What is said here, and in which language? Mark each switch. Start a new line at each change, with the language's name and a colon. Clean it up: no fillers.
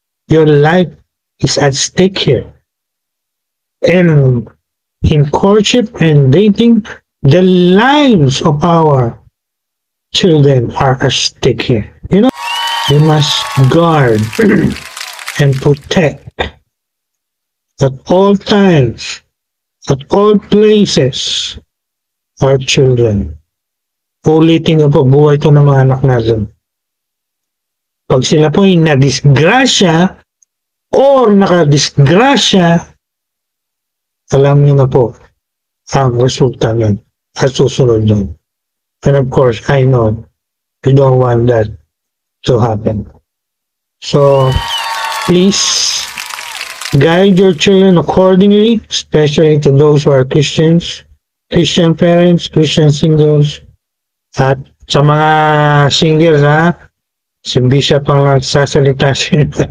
English: Your life is at stake here. And in courtship and dating, the lives of our children are at stake here. You know, we must guard and protect at all times, at all places, our children.
Filipino: Ulitin ko po, buhay ito ng mga anak natin. Pag sila po ay nadisgrasya or nakadisgrasya, alam niyo na po ang resulta nun at susunod nun.
English: And of course, I know you don't want that to happen. So, please guide your children accordingly, especially to those who are Christians, Christian parents, Christian singles,
Filipino: at sa mga singles, si Bishop ang nagsasalita siya.